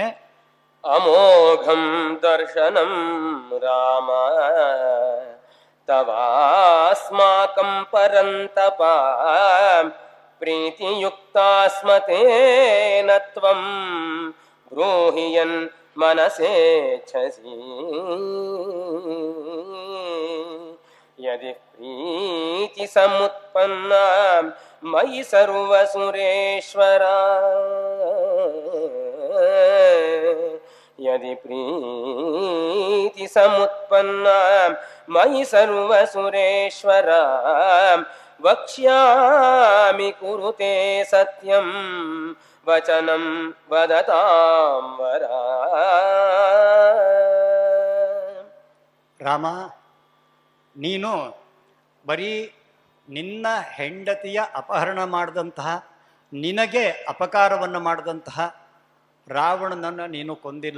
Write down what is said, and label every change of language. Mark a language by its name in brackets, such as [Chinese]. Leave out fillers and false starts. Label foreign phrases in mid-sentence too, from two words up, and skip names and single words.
[Sanskrit] ಅಮೋಘಂ ದರ್ಶನಂ ರಾಮ ತವಾಸ್ಮಾಕಂ ಪರಂತಪ ಪ್ರೀತಿಯುಕ್ತಾಸ್ಮತೇನ ತ್ವಂ ಬ್ರೂಹಿಯನ್ ಮನಸೇಚ್ಛಸಿ ಯದಿ ಪ್ರೀತಿ ಸಮುತ್ಪನ್ನ ಮಯಿ ಸರ್ವಸುರೇಶ್ವರ ಯದಿ ಪ್ರೀತಿ ಸಮುತ್ಪನ್ನ ಮಯಿ ಸರ್ವಸುರೇಶ್ವರ ವಕ್ಷ್ಯಾಮಿ ಕುರುತೆ ಸತ್ಯಂ ವಚನಂ ವದತಾಂ ವರ. [Kannada] ರಾಮ, ನೀನು ಬರೀ ನಿನ್ನ ಹೆಂಡತಿಯ ಅಪಹರಣ ಮಾಡಿದಂತಹ, ನಿನಗೆ ಅಪಕಾರವನ್ನು ಮಾಡಿದಂತಹ ರಾವಣನನ್ನು ನೀನು ಕೊಂದಿಲ್ಲ.